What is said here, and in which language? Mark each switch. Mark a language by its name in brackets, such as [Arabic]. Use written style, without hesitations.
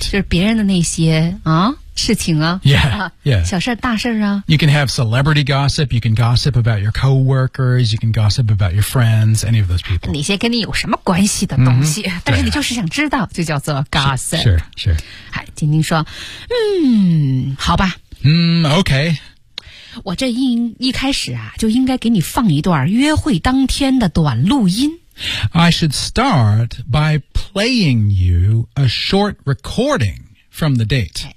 [Chinese] 就是别人的那些啊事情啊 [English] yeah, yeah. [Chinese] 小事大事啊 [English] You can have celebrity gossip You can gossip about your coworkers You can gossip about your friends Any of those people [Chinese] 那些跟你有什么关系的东西、 mm-hmm. 但是你就是想知道、啊、就叫做 gossip [English] Sure, sure [Chinese] 哎，晶晶说嗯，好吧嗯 OK 我这一开始啊就应该给你放一段约会当天的短录音 [English] I should start by playing you a short recording from the date.